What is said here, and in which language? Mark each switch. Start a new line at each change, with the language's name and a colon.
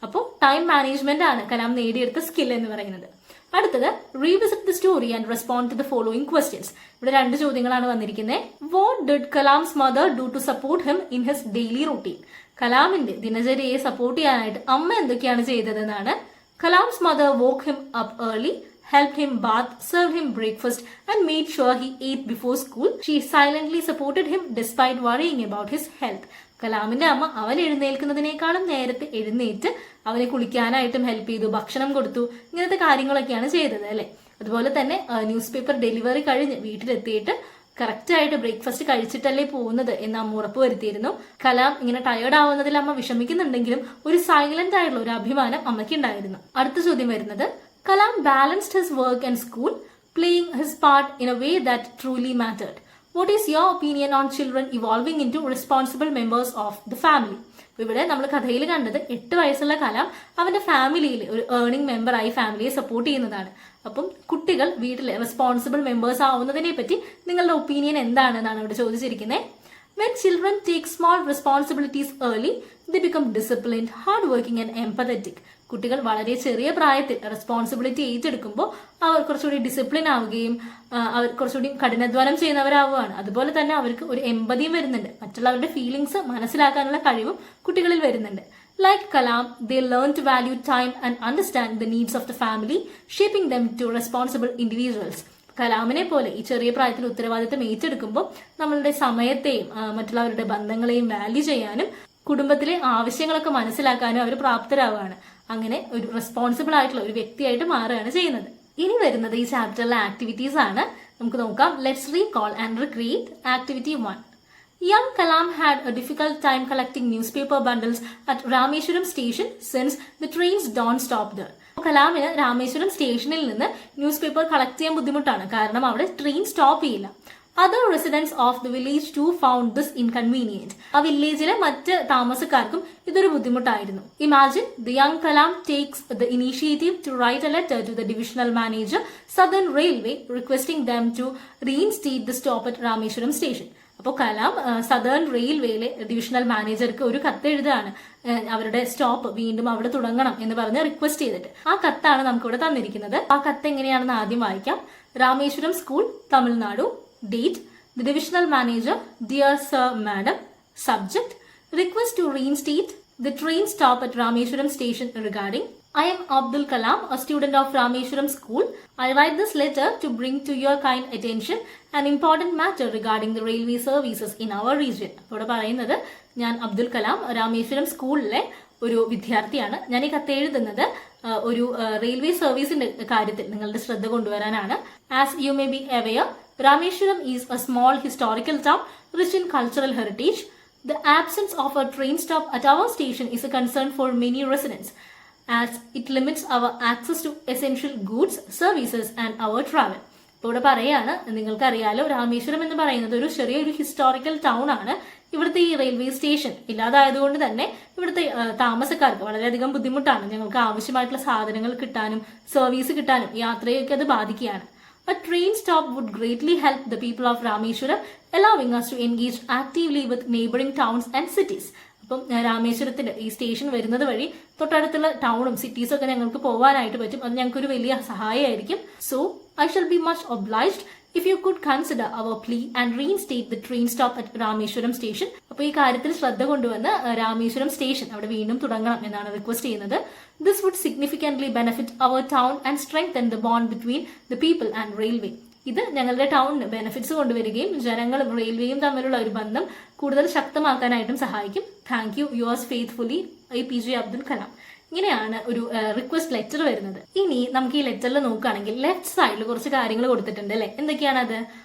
Malayalam: അപ്പോൾ time management ആണ് കലാം നേടിയെടുത്ത സ്കിൽ എന്ന് പറയുന്നത്. അടുത്തത്:
English: Revisit the story and respond to the following questions.
Malayalam: ഇവിടെ 2 ചോദ്യങ്ങളാണ് വന്നിരിക്കുന്നത്.
English: What did Kalam's mother do to support him in his daily routine?
Malayalam: കലാമിന്റെ ദിനചര്യയെ സപ്പോർട്ട് ചെയ്യാനായിട്ട് അമ്മ എന്തൊക്കെയാണ് ചെയ്തതെന്നാണ്.
English: Kalam's mother woke him up early, helped him bath, served him breakfast and made sure he ate before school. She silently supported him despite worrying about his health.
Malayalam: കലാമിന്റെ അമ്മ അവൻ എഴുന്നേൽക്കുന്നതിനേക്കാളും നേരത്തെ എഴുന്നേറ്റ് അവനെ കുളിക്കാനായിട്ടും ഹെൽപ്പ് ചെയ്തു, ഭക്ഷണം കൊടുത്തു, ഇങ്ങനത്തെ കാര്യങ്ങളൊക്കെയാണ് ചെയ്തത് അല്ലെ. അതുപോലെ തന്നെ ന്യൂസ് പേപ്പർ ഡെലിവറി കഴിഞ്ഞ് വീട്ടിലെത്തിയിട്ട് കറക്റ്റ് ആയിട്ട് ബ്രേക്ക്ഫാസ്റ്റ് കഴിച്ചിട്ടല്ലേ പോകുന്നത് എന്ന് അമ്മ ഉറപ്പ് വരുത്തിയിരുന്നു. കലാം ഇങ്ങനെ ടയേർഡ് ആവുന്നതിൽ അമ്മ വിഷമിക്കുന്നുണ്ടെങ്കിലും ഒരു സൈലന്റ് ആയിട്ടുള്ള ഒരു അഭിമാനം അമ്മയ്ക്ക് ഉണ്ടായിരുന്നു. അടുത്ത ചോദ്യം വരുന്നത്:
English: Kalam balanced his work and school, playing his part in a way that truly mattered. What is your opinion on children evolving into responsible members of the family?
Malayalam: ഇവിടെ നമ്മൾ കഥയിൽ കണ്ടത് 8 വയസ്സുള്ള കലാം അവന്റെ ഫാമിലിയിൽ ഒരു ഏർണിംഗ് മെമ്പറായി ഫാമിലിയെ സപ്പോർട്ട് ചെയ്യുന്നതാണ്. അപ്പം കുട്ടികൾ വീട്ടിലെ റെസ്പോൺസിബിൾ മെമ്പേഴ്സ് ആവുന്നതിനെ പറ്റി നിങ്ങളുടെ ഒപ്പീനിയൻ എന്താണെന്നാണ് ഇവിടെ ചോദിച്ചിരിക്കുന്നത്.
English: When children take small responsibilities early, they become disciplined, hardworking and empathetic.
Malayalam: കുട്ടികൾ വളരെ ചെറിയ പ്രായത്തിൽ റെസ്പോൺസിബിലിറ്റി ഏറ്റെടുക്കുമ്പോൾ അവർ കുറച്ചുകൂടി ഡിസിപ്ലിൻ ആവുകയും അവർ കുറച്ചുകൂടി കഠിനാധ്വാനം ചെയ്യുന്നവരാവുകയാണ്. അതുപോലെ തന്നെ അവർക്ക് ഒരു എമ്പതിയും വരുന്നുണ്ട്, മറ്റുള്ളവരുടെ ഫീലിങ്സ് മനസ്സിലാക്കാനുള്ള കഴിവും കുട്ടികളിൽ വരുന്നുണ്ട്.
English: Like Kalam, they learn to value time and understand the needs of the family, shaping them to responsible individuals.
Malayalam: കലാമിനെ പോലെ ഈ ചെറിയ പ്രായത്തിൽ ഉത്തരവാദിത്തം ഏറ്റെടുക്കുമ്പോൾ നമ്മളുടെ സമയത്തെയും മറ്റുള്ളവരുടെ ബന്ധങ്ങളെയും വാല്യൂ ചെയ്യാനും കുടുംബത്തിലെ ആവശ്യങ്ങളൊക്കെ മനസ്സിലാക്കാനും അവർ പ്രാപ്തരാവുകയാണ്. അങ്ങനെ ഒരു റെസ്പോൺസിബിൾ ആയിട്ടുള്ള ഒരു വ്യക്തിയായിട്ട് മാറുകയാണ് ചെയ്യുന്നത്. ഇനി വരുന്നത് ഈ ചാപ്റ്ററിലെ ആക്ടിവിറ്റീസ് ആണ്. നമുക്ക് നോക്കാം.
English: Let's recall and recreate. Activity 1. Young Kalam had a difficult time collecting newspaper bundles at Rameshwaram station since the trains don't stop there.
Malayalam: കലാമിന് Rameswaram സ്റ്റേഷനിൽ നിന്ന് ന്യൂസ് പേപ്പർ കളക്ട് ചെയ്യാൻ ബുദ്ധിമുട്ടാണ്, കാരണം അവിടെ ട്രെയിൻ സ്റ്റോപ്പ് ചെയ്യില്ല.
English: Other residents of the village too found this inconvenient.
Malayalam: ആ വില്ലേജിലെ മറ്റ് താമസക്കാർക്കും ഇതൊരു ബുദ്ധിമുട്ടായിരുന്നു.
English: Imagine the young Kalam takes the initiative to write a letter to the divisional manager, Southern Railway, requesting them to reinstate the stop at Rameshwaram station.
Malayalam: അപ്പോൾ Kalam southern റെയിൽവേയിലെ divisional മാനേജർക്ക് ഒരു കത്ത് എഴുതുകയാണ്, അവരുടെ സ്റ്റോപ്പ് വീണ്ടും അവിടെ തുടങ്ങണം എന്ന് പറഞ്ഞ് റിക്വസ്റ്റ് ചെയ്തിട്ട്. ആ കത്താണ് നമുക്കിവിടെ തന്നിരിക്കുന്നത്. ആ കത്ത് എങ്ങനെയാണെന്ന് ആദ്യം വായിക്കാം. Rameswaram school, Tamil Nadu.
English: Date, the divisional manager, dear sir, madam. Subject, request to reinstate the train stop at Rameshwaram station regarding. I am Abdul Kalam, a student of Rameshwaram school. I write this letter to bring to your kind attention an important matter regarding the railway services in our region.
Malayalam: ഇവിടെ പറയുന്നത്, ഞാൻ അബ്ദുൽ കലാം രാമേശ്വരം സ്കൂളിലെ ഒരു വിദ്യാർത്ഥിയാണ്. ഞാൻ ഈ കത്ത് എഴുതുന്നത് ഒരു റെയിൽവേ സർവീസിന്റെ കാര്യത്തിൽ നിങ്ങളുടെ ശ്രദ്ധ കൊണ്ടുവരാനാണ്.
English: As you may be aware, Rameshwaram is a small historical town rich in cultural heritage. The absence of a train stop at our station is a concern for many residents, as it limits our access to essential goods, services and our travel.
Malayalam: ഇപ്പോൾ ഇവിടെ പറയാണ്, നിങ്ങൾക്കറിയാലോ രാമേശ്വരം എന്ന് പറയുന്നത് ഒരു ചെറിയൊരു historical town ആണ്. ഇവിടുത്തെ ഈ റെയിൽവേ സ്റ്റേഷൻ ഇല്ലാതായതുകൊണ്ട് തന്നെ ഇവിടുത്തെ താമസക്കാർക്ക് വളരെയധികം ബുദ്ധിമുട്ടാണ്. ഞങ്ങൾക്ക് ആവശ്യമായിട്ടുള്ള സാധനങ്ങൾ കിട്ടാനും സർവീസ് കിട്ടാനും യാത്രയൊക്കെ അത് ബാധിക്കുകയാണ്.
English: A train stop would greatly help the people of Rameshwaram, allowing us to engage actively with neighboring towns and cities.
Malayalam: അപ്പം രാമേശ്വരത്തിന്റെ ഈ സ്റ്റേഷൻ വരുന്നത് വഴി തൊട്ടടുത്തുള്ള ടൗണും സിറ്റീസും ഒക്കെ ഞങ്ങൾക്ക് പോകാനായിട്ട് പറ്റും. അത് ഞങ്ങൾക്കൊരു വലിയ സഹായമായിരിക്കും.
English: So I shall be much obliged if you could consider our plea and reinstate the train stop at Rameshwaram station.
Malayalam: അപ്പോൾ ഈ കാര്യത്തിൽ ശ്രദ്ധ കൊണ്ടുവന്ന് രാമേശ്വരം സ്റ്റേഷൻ അവിടെ വീണ്ടും തുടങ്ങണം എന്നാണ് റിക്വസ്റ്റ് ചെയ്യുന്നത്.
English: This would significantly benefit our town and strengthen the bond between the people and railway.
Malayalam: ഇത് ഞങ്ങളുടെ ടൗണിന് ബെനിഫിറ്റ്സ് കൊണ്ടുവരികയും ജനങ്ങളും റെയിൽവേയും തമ്മിലുള്ള ഒരു ബന്ധം കൂടുതൽ ശക്തമാക്കാനായിട്ടും സഹായിക്കും.
English: thank you, yours faithfully
Malayalam: APJ Abdul Kalam. ഇങ്ങനെയാണ് ഒരു റിക്വസ്റ്റ് ലെറ്റർ വരുന്നത്. ഇനി നമുക്ക് ഈ ലെറ്ററിൽ നോക്കുകയാണെങ്കിൽ ലെഫ്റ്റ് സൈഡിൽ കുറച്ച് കാര്യങ്ങൾ കൊടുത്തിട്ടുണ്ട് അല്ലെ. എന്തൊക്കെയാണ് അത്?